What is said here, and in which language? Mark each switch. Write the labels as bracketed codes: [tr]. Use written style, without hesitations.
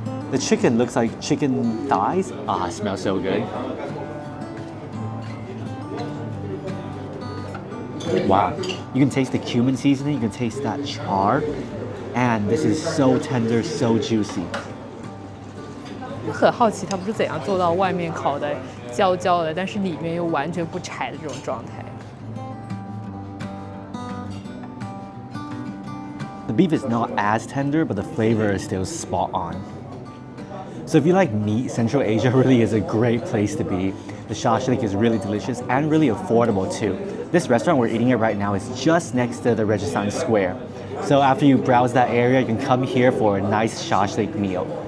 [en] The chicken looks like chicken thighs. It smells so good. Wow, you can taste the cumin seasoning, you can taste that char, and this is so tender, so juicy. [zh] 很好奇它不是怎样做到外面烤的焦焦的，但是里面又完全不柴的这种状态。 [en] The beef is not as tender, but the flavor is still spot on. So if you like meat, Central Asia really is a great place to be. The shashlik is really delicious and really affordable too. This restaurant we're eating at right now is just next to the Rikasplanet Square. So after you browse that area, you can come here for a nice shashlik meal.